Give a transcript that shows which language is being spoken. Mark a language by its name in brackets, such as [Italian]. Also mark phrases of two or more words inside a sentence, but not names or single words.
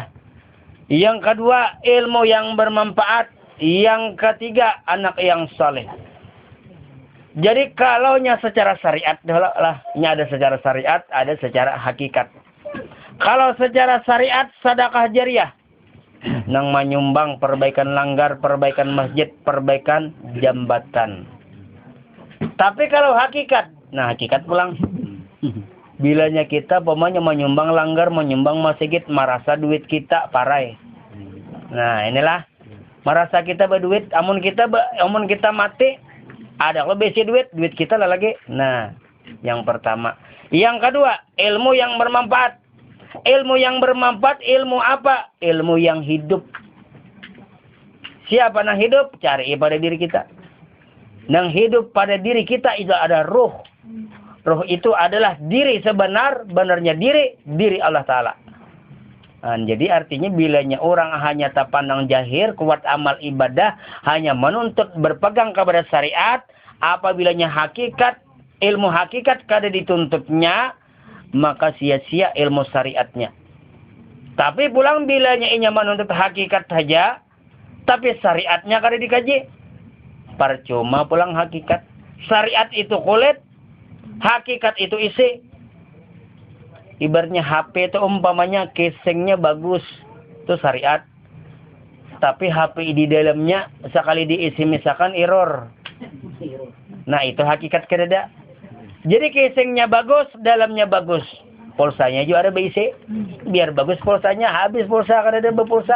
[Banjar] Yang kedua, ilmu yang bermanfaat. Yang ketiga, anak yang saleh. Jadi kalaunya secara syariat lah, ini ada secara syariat, ada secara hakikat. Kalau secara syariat, sedekah jariyah nang menyumbang perbaikan langgar, perbaikan masjid, perbaikan jambatan. Tapi kalau hakikat, nah hakikat pulang. Bilanya kita pokoknya menyumbang langgar, menyumbang masjid, merasa duit kita parai. Nah inilah merasa kita berduit, amun kita mati, ada lebih si duit kita lah lagi. Nah, yang pertama. Yang kedua, ilmu yang bermanfaat. Ilmu yang bermanfaat, ilmu apa? Ilmu yang hidup. Siapa yang hidup? Cari pada diri kita. Yang hidup pada diri kita itu ada ruh. Ruh itu adalah diri sebenarnya diri Allah Ta'ala. Nah, jadi artinya bilanya orang hanya tak pandang jahir, kuat amal ibadah, hanya menuntut berpegang kepada syariat, apabila hakikat, ilmu hakikat kada dituntutnya, maka sia-sia ilmu syariatnya. Tapi pulang bilanya inya menuntut hakikat saja, tapi syariatnya kada dikaji, percuma pulang hakikat. Syariat itu kulit, hakikat itu isi. Ibaratnya HP itu umpamanya casingnya bagus, itu syariat. Tapi HP di dalamnya sekali diisi misalkan error. Nah itu hakikat kedada. Jadi casingnya bagus, dalamnya bagus. Pulsanya juga ada berisi. Biar bagus pulsanya, habis pulsa kada berpulsa.